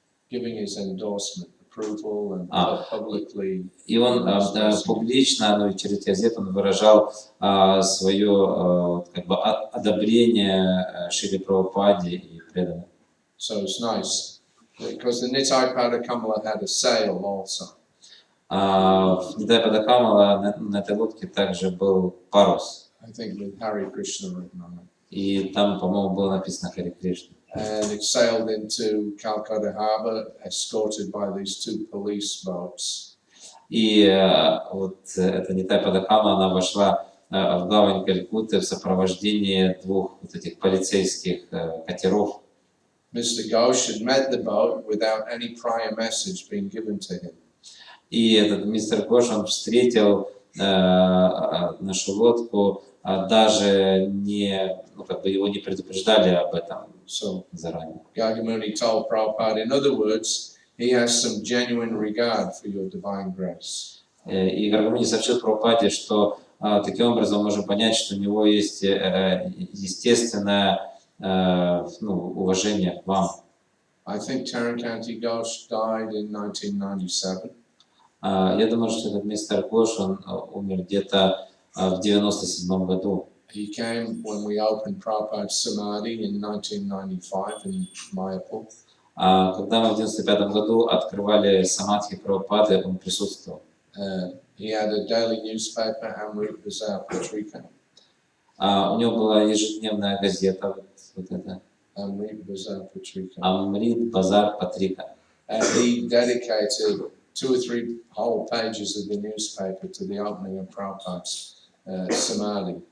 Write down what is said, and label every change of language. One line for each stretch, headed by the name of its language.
English: giving his endorsement, approval, and publicly.
Russian: И он публично, через газет, он выражал свое как бы одобрение Шриле Прабхупаде и преданным.
English: So it's nice because the Nitai Pada Kamala had a sale also.
Russian: В Нитай-Падакамала на этой лодке также был парус.
English: I think with Hari Krishna written on it.
Russian: И там, по-моему, было написано Хари Кришна.
English: And it sailed into Calcutta Harbour, escorted by these two police boats.
Russian: И вот эта Нитай-Падакама, она вошла в гавань Калькутты в сопровождении двух вот этих полицейских катеров.
English: Mr. Ghosh had met the boat without any prior message being given to him.
Russian: И этот мистер Гош, он встретил нашу лодку, даже не, ну, как бы его не предупреждали об этом заранее.
English: Gargamuni told Prabhupada, in other words, he has some genuine regard for your divine grace.
Russian: И Гаргамуни сообщил Прабхупаде, что таким образом мы можем понять, что у него есть естественное уважение к вам.
English: I think Tarankanti Ghosh died in 1997.
Russian: Я думаю, что этот мистер Гош, он умер где-то в 97 году.
English: He came when we opened Prabhupada's Samadhi in 1995 in Mayapur.
Russian: Когда мы в 95 году открывали самадхи Прабхупады, он присутствовал.
English: He had a daily newspaper, Amrit Bazar Patrika.
Russian: У него была ежедневная газета, вот эта.
English: Amrit Bazar Patrika. Amrit Bazar Patrika. And he dedicated 2 or 3 whole pages of the newspaper to the opening of Prabhupada's Samadhi.